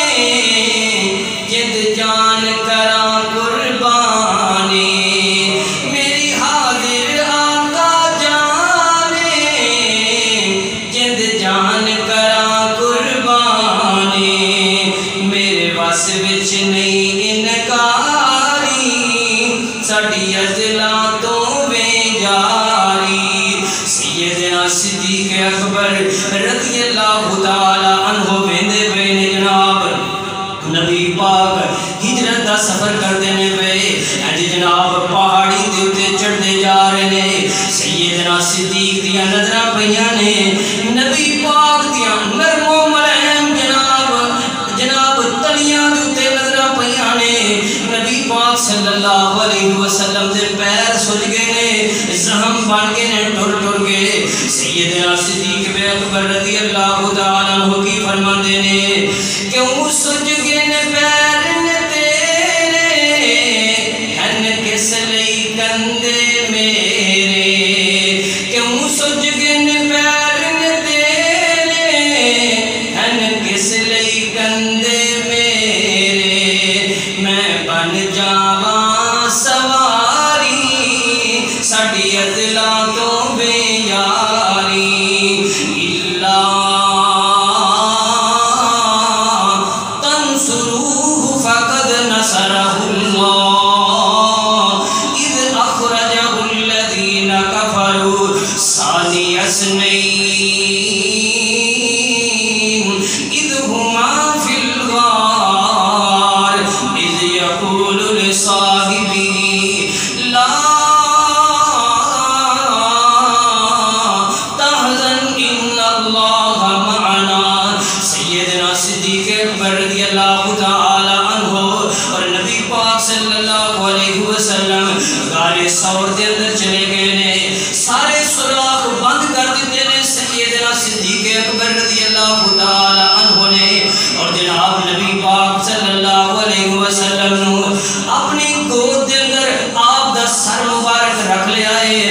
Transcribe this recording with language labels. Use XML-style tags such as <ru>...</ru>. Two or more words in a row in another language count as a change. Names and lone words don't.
<pa>جد جان کراں قربانی، میری حاضر آقا جانے جد جان کراں قربانی، میرے وس وچ نہیں انکاری ساڈی ازلاں تو وے یاری۔ سیدنا صدیق اکبر</pa> <ar>رضی اللہ تعالیٰ عنہ</ar> <pa>ویندے پے نے جناب نبی پاک ہجرت دا سفر کرتے نے پے، جناب پہاڑی دے اتے چڑھتے جا رہے نے۔ سیدنا صدیق دیاں نظراں پیاں نے نبی پاک دیاں نرم و ملائم جناب تلیاں دے اتے نظراں پیاں نے۔ نبی پاک</pa> <ar>صلی اللہ علیہ وسلم</ar> <pa>دے پیر سج گئے نے، زخم بن گئے نے، ٹر ٹر گئے۔ سیدنا صدیق اکبر</pa> <ar>رضی اللہ تعالیٰ عنہ</ar> <pa>کی فرماندے نے کیوں سج گئے نے پیر نے تیرے، ہن کس لئی کندے میرے، کیوں سج گئے نے پیر نے تیرے، ہن کس لئی کندے میرے، میں بن جاواں سواری ساڈی ازلاں تو بے یاری،</pa> <ar>تنصروه فقد نصره الله إذ أخرجه الذين كفروا ثاني اثنين إذ هما في الغار إذ يقول لصاحبه لا تحزن إن الله معنا۔</ar> <pa>سیدنا صدیق اکبر</pa> <ar>رضی اللہ تعالی عنہ</ar> <pa>اور نبی پاک</pa> <ar>صلی اللہ علیہ وسلم</ar> <pa>غار ثور دے اندر چلے گئے نے، سارے سوراخ بند کر دیتے نے سیدنا صدیق اکبر</pa> <ar>رضی اللہ تعالی عنہ</ar> <pa>نے، اور جناب نبی پاک</pa> <ar>صلی اللہ علیہ وسلم</ar> <pa>نو اپنی گود دے اندر آپ دا سر مبارک رکھ لیا ہے۔</pa>